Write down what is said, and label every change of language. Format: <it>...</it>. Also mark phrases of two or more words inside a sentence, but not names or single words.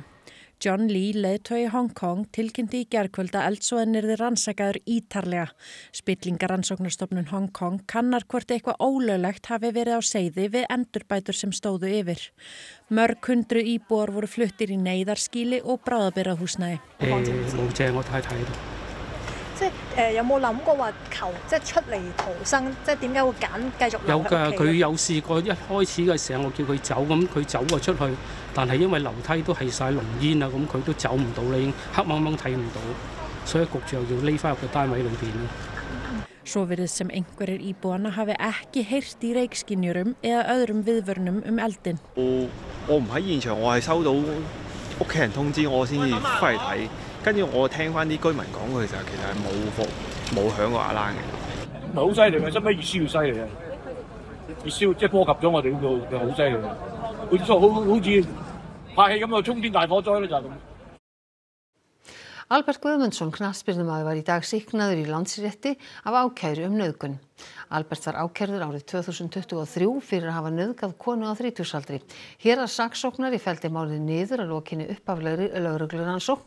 <is>John Lee, leiðtogi Hong Kong, tilkynnti í gærkvöld að eldsvoðinn yrði rannsakaður ítarlega. Spillingarannsóknarstofnun Hong Kong kannar hvort eitthvað ólöglegt hafi verið á seiði við endurbætur sem stóðu yfir. Mörg 100 íbúar voru fluttir í neyðarskýli og bráðabirgðahúsnæði.</is> <yue>有冇諗過話求出嚟逃生？點解會揀繼續留喺屋企？有㗎，佢有試過一開始嘅時候，我叫佢走，咁佢走咗出去，但係因為樓梯都係曬濃煙啊，咁佢都走唔到啦，已經黑掹掹睇唔到，所以焗住又要匿返入個單位裏邊啦。</yue> <is>Svo virðist sem einhverjir íbúanna hafi ekki heyrt í reykskynjurum eða öðrum viðvörunum eldinn.</is> <yue>我唔喺現場，我係收到屋企人通知我先至翻嚟睇。跟住我聽翻啲居民講嘅時候，其實係冇響過alarm嘅。唔係好犀利嘅，使乜熱燒要犀利啊！熱燒即係波及咗我哋呢度，就好犀利。好似拍戲咁嘅衝天大火災咧，就係咁。</yue> <is>Albert Guðmundsson, knattspyrnumaður, var í dag sýknaður í Landsrétti af ákæru nauðgun. Albert var ákærður árið 2023 fyrir að hafa nauðgað konu á 30-aldri. Héraðssaksóknari felldi málið niður að lokinni upphaflegri lögreglurannsókn.</is>